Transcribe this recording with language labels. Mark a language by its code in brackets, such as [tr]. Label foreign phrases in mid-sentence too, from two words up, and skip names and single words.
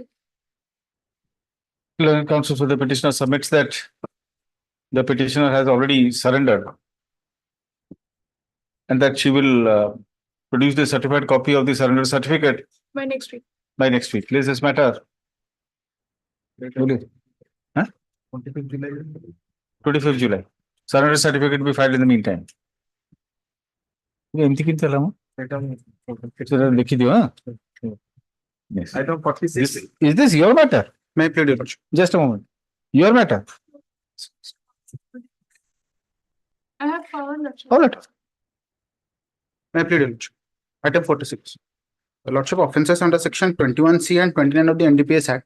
[en] learned counsel for the petitioner submits that the petitioner has already surrendered and that she will produce the certified copy of the surrender certificate By next week. by next week. Please, this matter. Huh? 25th July. 25th July. Surrender certificate be filed in the meantime. [or] ଏମିତି କେମିତି ହେଲା ମୁଁ? ସେଟା ଦେଖିଦିଅ ହଁ? [en] Yes. Item 46. Is this your matter? May I plead your lordship? Just a moment. Your matter? I have found that. All right. May I plead your lordship? Item 46. The lordship offences under section 21C and 29 of the NDPS Act.